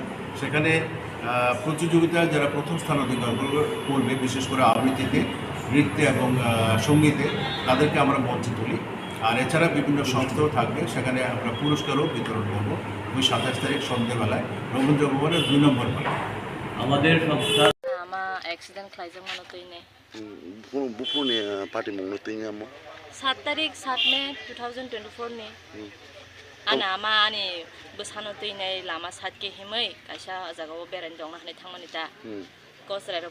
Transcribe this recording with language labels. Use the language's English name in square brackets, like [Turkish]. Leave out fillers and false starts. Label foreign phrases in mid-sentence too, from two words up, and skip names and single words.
[Bangla] সেখানে প্রতিযোগিতায় যারা প্রথম স্থান অধিকার করবে, বিশেষ করে আবৃত্তিতে, নৃত্যে এবং সঙ্গীতে, তাদেরকে আমরা মঞ্চে তুলি। আর এছাড়া বিভিন্ন সংস্থাও থাকবে, সেখানে আমরা পুরস্কারও বিতরণ করবো ওই 27 তারিখ সন্ধ্যেবেলায় রবীন্দ্র ভবনের 2 নম্বর হলে। আমাদের সংস্থা [Kok Borok] accident khlaijak mano toine bufuni party mongno tinga mo 7 tarik 7 Mei 2024 ni ana ama ani bosano toine lama satke himai kaisa jagao berain dongna hane thangmani ta kosra